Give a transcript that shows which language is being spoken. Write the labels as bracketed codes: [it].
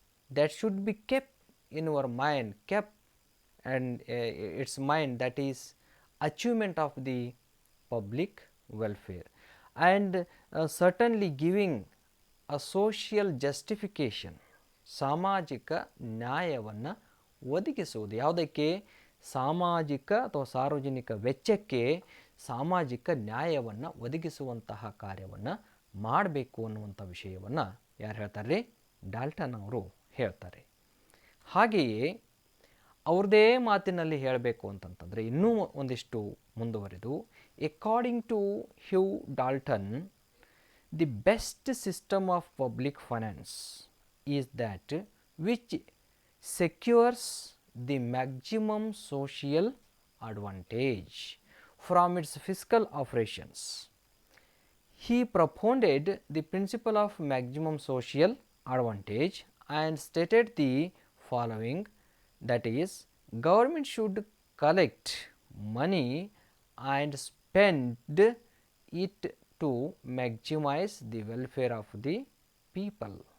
[en] that should be kept in our mind, and its mind, that is achievement of the public welfare, and certainly giving a social justification, [kn] ಸಾಮಾಜಿಕ ನ್ಯಾಯವನ್ನು ಒದಗಿಸುವುದು. ಯಾವುದಕ್ಕೆ? ಸಾಮಾಜಿಕ ಅಥವಾ ಸಾರ್ವಜನಿಕ ವೆಚ್ಚಕ್ಕೆ ಸಾಮಾಜಿಕ ನ್ಯಾಯವನ್ನು ಒದಗಿಸುವಂತಹ ಕಾರ್ಯವನ್ನು ಮಾಡಬೇಕು ಅನ್ನುವಂಥ ವಿಷಯವನ್ನು ಯಾರು ಹೇಳ್ತಾರೆ? ಡಾಲ್ಟನ್ ಅವರು ಹೇಳ್ತಾರೆ. ಹಾಗೆಯೇ ಅವ್ರದ್ದೇ ಮಾತಿನಲ್ಲಿ ಹೇಳಬೇಕು ಅಂತಂತಂದರೆ ಇನ್ನೂ ಒಂದಿಷ್ಟು ಮುಂದುವರೆದು, [en] According to Hugh Dalton, the best system of public finance is that which secures the maximum social advantage from its fiscal operations. He propounded the principle of maximum social advantage and stated the following, that is, government should collect money and spend it to maximize the welfare of the people.